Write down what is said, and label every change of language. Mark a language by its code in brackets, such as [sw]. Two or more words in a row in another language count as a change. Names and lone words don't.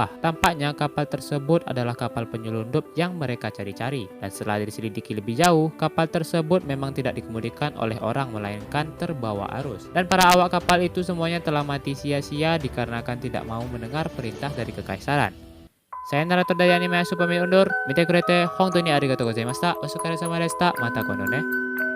[id] Tampaknya kapal tersebut adalah kapal penyelundup yang mereka cari-cari. Dan setelah diselidiki lebih jauh, kapal tersebut memang tidak dikemudikan oleh orang melainkan terbawa arus. Dan para awak kapal itu semuanya telah mati sia-sia dikarenakan tidak mau mendengar perintah dari kekaisaran. Saya narator dari anime Asu pamit undur. [ja] 見て くれて 本当 に ありがとう ございました。お疲れ 様 でした。また この ね.